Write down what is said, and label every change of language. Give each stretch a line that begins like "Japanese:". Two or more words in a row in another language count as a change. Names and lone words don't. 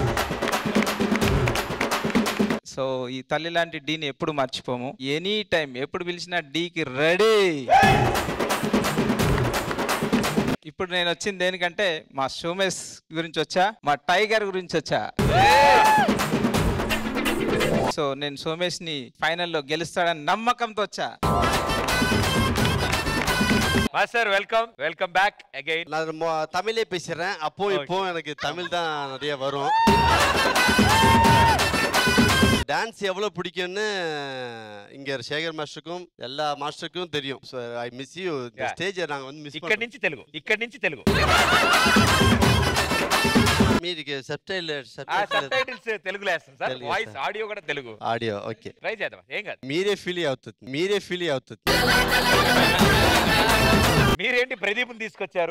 Telugu: సో ఈ తల్లి లాంటి డీని ఎప్పుడు మర్చిపోము,
English: any time
Telugu: ఎప్పుడు పిలిచినా డీకి రెడీ. ఇప్పుడు నేను వచ్చింది దేనికంటే మా సోమేష్ గురించి వచ్చా, మా టైగర్ గురించి వచ్చా. సో నేను సోమేష్ ని ఫైనల్లో గెలుస్తాడని నమ్మకంతో వచ్చా.
English: master welcome back again.
Tamil: நான் தமிழே பேசுறேன், அப்போ இப்போ எனக்கு தமிழ் தான் நிறைய வரும். டான்ஸ் எவ்வளவு பிடிக்கும்னு இங்க சேகர் மாஸ்டருக்கும் எல்லா மாஸ்டருக்கும் தெரியும்.
English: so I miss you. the stage
Tamil: நாங்க வந்து
English: மிஸ்
Telugu: ఇక్కడ నుంచి తెలుగు మీకు సబ్టైటిల్స్ తెలుగులో వేస్తాం సార్.
English: voice audio
Telugu: కూడా తెలుగు.
English: audio okay,
Telugu: ట్రై చేద్దాం, ఏం కాదు. మీరే ఫీల్ అవుతుంది. మీరేంటి ప్రదీప్ తీసుకొచ్చారు?